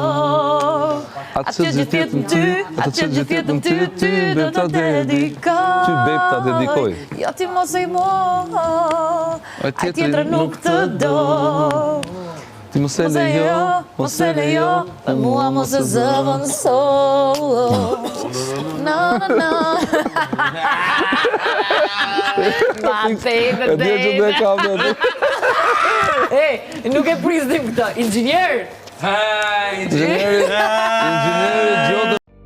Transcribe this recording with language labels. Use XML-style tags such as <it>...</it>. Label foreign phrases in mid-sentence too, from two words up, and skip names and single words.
<sq>Atë që gjithë jetën ty, atë që gjithë jetën ty do ta dedikoj. Ty beb ta dedikoj. Jo ti mos e moh, ai tjetri nuk të do. Ti mos e lejo, për mua mos e zëvendëso.</sq> <en>No, no, no. My baby,</en> <sq>E di që dhe kam dhe. Nuk e prisnim këtë, inxhinier! Inxhinieri Gjotë</sq>